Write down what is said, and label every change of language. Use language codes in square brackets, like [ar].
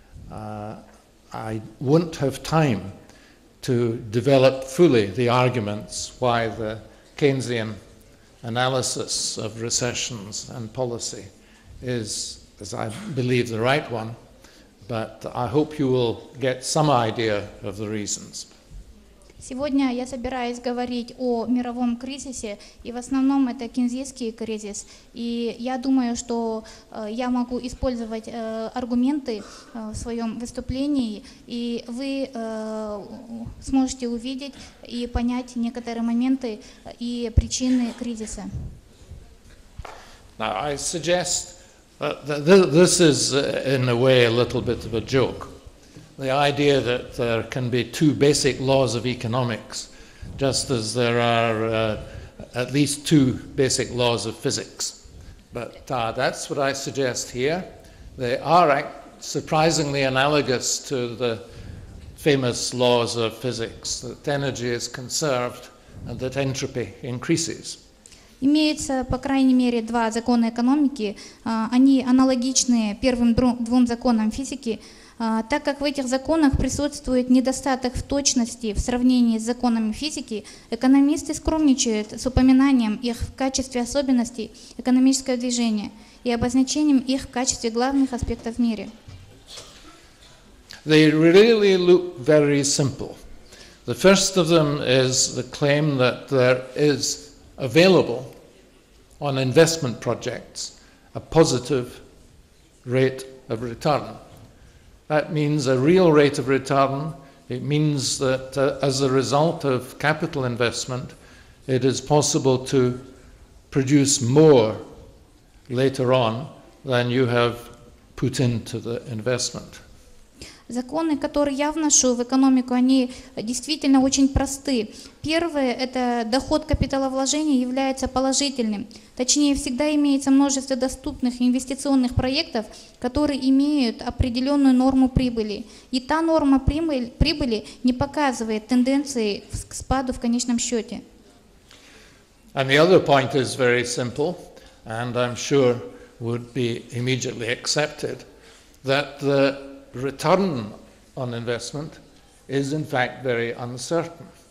[en] I won't have time to develop fully the arguments why the Keynesian analysis of recessions and policy is, as I believe, the right one, but I hope you will get some idea of the reasons. [ru] Сегодня я собираюсь говорить о мировом кризисе, и в основном это кейнсианский кризис. И я думаю, что я могу использовать аргументы в своем выступлении, и вы сможете увидеть и понять некоторые моменты и причины кризиса. [en] Now, I suggest that this is, in a way, a little bit of a joke, the idea that there can be two basic laws of economics, just as there are at least two basic laws of physics. But that's what I suggest here. They are surprisingly analogous to the famous laws of physics, that energy is conserved and that entropy increases. [ru] Имеется, по крайней мере, два закона экономики. Они аналогичны первым двум законам физики, так как в этих законах присутствует недостаток в точности в сравнении с законами физики. Экономисты скромничают с упоминанием их в качестве особенностей экономического движения и обозначением их в качестве главных аспектов в мире. [en] They really look very simple. The first of them is the claim that there is available on investment projects a positive rate of return. That means a real rate of return. It means that as a result of capital investment, it is possible to produce more later on than you have put into the investment. [ru] Законы, которые я вношу в экономику, они действительно очень просты. Первое – это доход капиталовложения является положительным. Точнее, всегда имеется множество доступных инвестиционных проектов, которые имеют определенную норму прибыли. И та норма прибыли не показывает тенденции к спаду в конечном счете. [en] And the other point is very simple, and I'm sure would be immediately accepted, that the return on investment is in fact very uncertain.